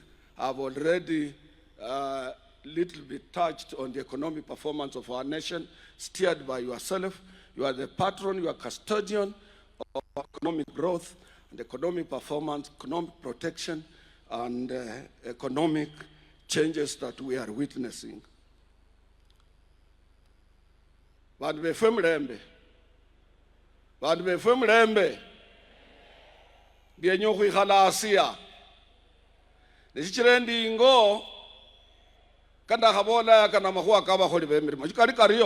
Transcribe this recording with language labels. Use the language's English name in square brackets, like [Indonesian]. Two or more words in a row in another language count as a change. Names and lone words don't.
[English] I've already little bit touched on the economic performance of our nation, steered by yourself. You are the patron, you are custodian of economic growth and economic performance, economic protection, and economic changes that we are witnessing. [Luyia] Bantu befe mulembe, byenye ukhwikhala Asia. Neshichire ndingo kandakhabola kana makhuwa kabakholi bemirimo shikali kariyo.